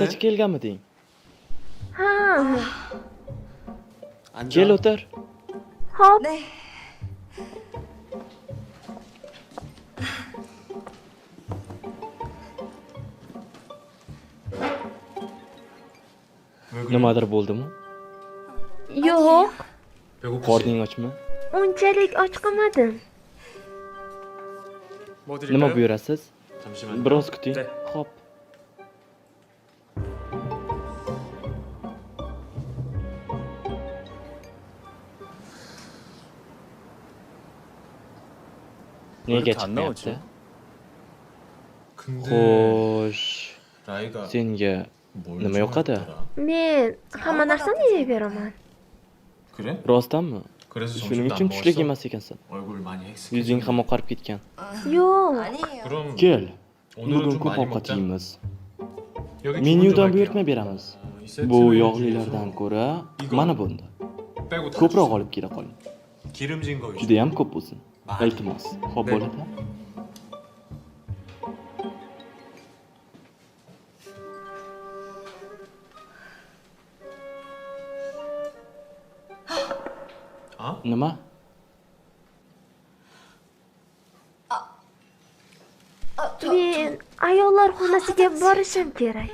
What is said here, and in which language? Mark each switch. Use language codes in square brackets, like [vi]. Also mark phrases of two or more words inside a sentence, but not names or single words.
[uz] Ertachi kelganmiding? Ha. [ko] 앉아. [uz] Kel o'tir. Xo'p. [ko] 네. 왜 그래? [uz] Nimadir bo'ldimi? Yo'q. [ko] 배고프지? [uz] Qorning ochmi? Unchalik och qolmadim. [ko] 뭐 [uz] Nima [ko] 드릴까요? [uz] buyurasiz? [ko] 잠시만요. [uz] Biroz kuting. [ko] 네. [uz] Xo'p. Nega [ko] 이렇게 안 나오지? [uz] chiqmayapti? [ko] 근데 [uz] Xo'sh, [ko] 라이가 [uz] senga [ko] 뭘 [uz] nima yoqadi? [ko] 좋아하더라? [uz] Men hamma narsani yeyveraman. [ko] 그래? [uz] Rostdanmi? [ko] 그래서 [uz] Shuning [ko] 점심도 [uz] uchun [ko] 안 [uz] tushlik [ko] 먹었어? [uz] yemas ekansan. [ko] 얼굴 많이 [uz] Yuzing ham [ko] 헥스해졌네. [uz] oqarib ketgan. Yo'q. [ko] 아니에요. 그럼 [uz] Kel, [ko] 오늘은 [uz] bugun [ko] 좀 [uz] ko'p [ko] 많이 [uz] ovqat [ko] 먹자. [uz] yeymiz. [ko] 여기 [uz] Menyudan [ko] 기본 좀 [uz] buyurtma [ko] 할게요. [uz] beramiz. [ko] 이 세트 [uz] Bu [ko] 메뉴 [uz] yog'lilardan [ko] 중에서 [uz] ko'ra [ko] 이거 [uz] mana bunda. [ko] 빼고 다 [uz] Ko'proq [ko] 주세요. [uz] olib kela qoling. [ko] 기름진 거 위주. [uz] Juda ham ko'p bo'lsin. [ko] 많이. [uz] Iltimos. Xo'p [ko] 네. [uz] bo'ladi. [ko] 어? [uz] Nima? Men ayollar xonasiga borishim kerak.